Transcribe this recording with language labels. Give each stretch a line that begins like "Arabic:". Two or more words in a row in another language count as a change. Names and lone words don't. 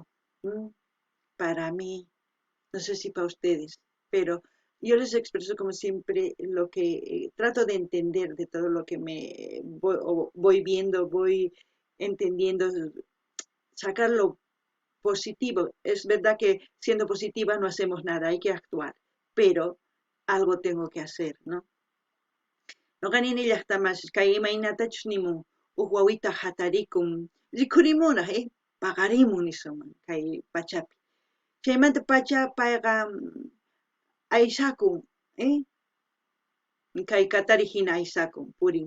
Spanish: Para mí, no sé si para ustedes, pero yo les expreso como siempre lo que trato de entender de todo lo que me voy viendo, voy entendiendo, sacar lo positivo. Es verdad que siendo positiva no hacemos nada, hay que actuar, pero algo tengo que hacer, ¿no?
Quechua: No ganini llaqtamas kay imaynatachus nimun uq wawita hatarikun rikurimuna paqarimun nisuman kay pachapi. Chaymanta pacha payqa aysakun, kay katari hina aysakun purin.